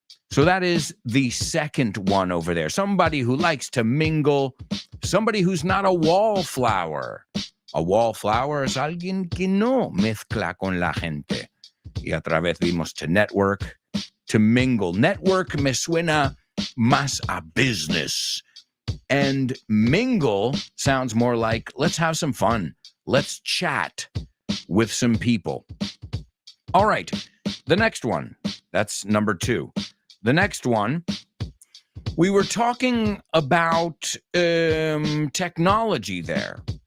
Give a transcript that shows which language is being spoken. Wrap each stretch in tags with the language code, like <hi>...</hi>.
<en>So that is the second one over there. Somebody who likes to mingle. Somebody who's not a wallflower.</en> <es>A wallflower es alguien que no mezcla con la gente. Y otra vez vimos to network, to mingle. Network me suena más a business.</es> <en>And mingle sounds more like, let's have some fun. Let's chat with some people. All right, the next one. That's number 2. The next one, we were talking about technology there.</en>